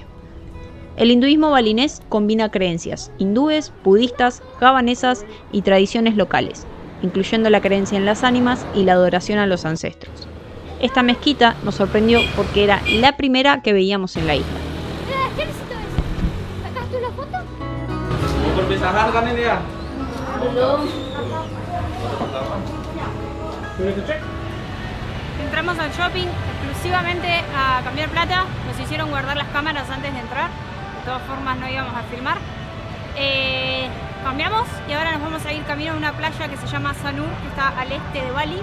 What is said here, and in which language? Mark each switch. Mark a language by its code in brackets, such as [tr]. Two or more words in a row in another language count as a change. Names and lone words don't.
[es] El hinduismo balinés combina creencias hindúes, budistas, javanesas y tradiciones locales, incluyendo la creencia en las ánimas y la adoración a los ancestros. Esta mezquita nos sorprendió porque era la primera que veíamos en la isla. ¿Qué necesito eso? ¿Sacaste una foto? [id] Perpisahan kan ini ya? [es] Entramos al shopping exclusivamente a cambiar plata. Nos hicieron guardar las cámaras antes de entrar. De todas formas no íbamos a filmar. Cambiamos y ahora nos vamos a ir camino a una playa que se llama Sanur, que está al este de Bali.